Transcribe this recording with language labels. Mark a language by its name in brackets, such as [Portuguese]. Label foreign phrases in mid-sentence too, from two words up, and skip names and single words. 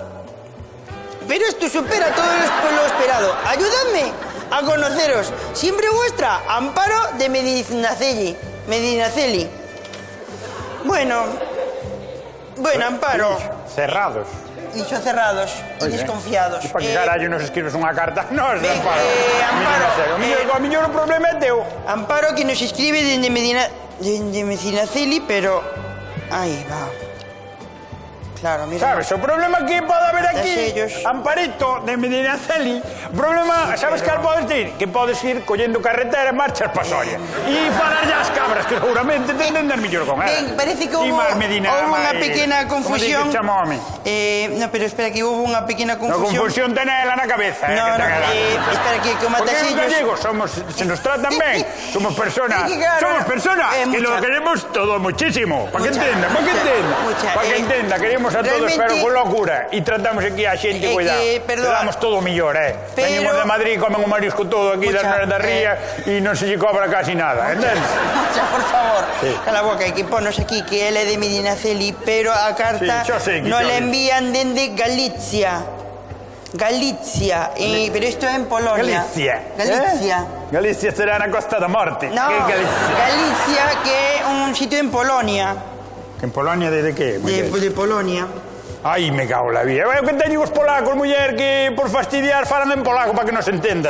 [Spanish] Pero esto supera todo lo esperado. Ayudadme a conoceros. Siempre vuestra, Amparo de Medinaceli. Bueno, Amparo. Cerrados. Dicho cerrados y Oye, desconfiados. [Galician] E para que carallo nos escribes unha carta? Nos, Ven, Amparo. Amparo, O millor o problema é teu. [Spanish] Amparo que nos escribe desde Medinaceli, pero... Ahí va. Claro, mira. [Galician] Sabes, o problema que pode haber aquí, [Spanish] Sellos. [Galician] Amparito de Medinaceli, problema, sabes cal podes ir? Que podes ir collendo carretera e marchas pa Soria. E parar as cabras, que seguramente te entender mellor con ela. [Spanish] Ven, parece que hubo una pequena confusión. No, pero espera, que hubo una pequeña No, confusión. [Galician] confusión tenela na cabeza. No, espera, que o Porque os matasellos... gallegos se nos tratan ben, somos personas, [Spanish] Es que claro, somos personas que lo mucha. queremos todo muchísimo. Para que Mucha, [Galician] entenda, [Spanish] mucha, [Galician] para que entenda, [Spanish] queremos a todos, realmente- pero con locura. [Galician] E tratamos aquí a xente, que, cuidado. [Spanish] perdón. [Galician] Le damos todo o millor, [Spanish] Pero- [Galician] Venimos de Madrid, comen o marisco todo aquí [Spanish] Mucha, [Galician] da ría e non se lle cobra casi nada, entendes? [Spanish] Mucha, por favor, Sí. [Galician] cala a boca, que ponos aquí que él é de Medinaceli, pero a carta [Spanish] Sí, yo sé que [Galician] nos [Spanish] yo la sé. envían desde Galicia. Pero esto es en Polonia. Galicia. [Galician] Galicia será na Costa da Morte. No, Que é Galicia? [Spanish] Galicia, que es un sitio en Polonia. En Polonia desde que? De Polonia. Ai, me cago la vida. [Galician] Eu que teñen os polacos, muller, que por fastidiar falan en polaco para que nos entendas.